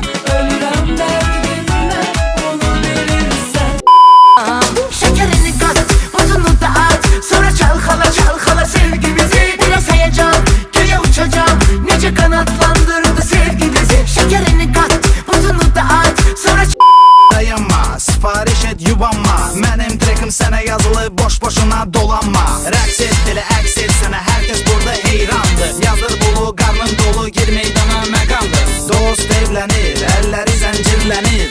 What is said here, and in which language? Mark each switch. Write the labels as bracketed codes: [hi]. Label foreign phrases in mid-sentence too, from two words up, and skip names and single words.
[tr] Ölürüm derdimden, bunu bilirsen. Şekerini kat, buzunu da at. Sonra çalkala çalkala sevgimizi. Biraz heyecan, göğe uçacağım. Nece kanatlandırdı sevgi bizi. Şekerini kat, buzunu da at. Sonra [az] dayanma, sipariş et yubanma. Mənim trekim sənə yazılı, boş boşuna dolanma. Rəqs et, elə əks et sənə, [tr] herkes burada heyrandır. [az] Yazır bulu, qarnın dolu, gir meydana məqamdır. Dost evlənir, əlləri zəncirlənir.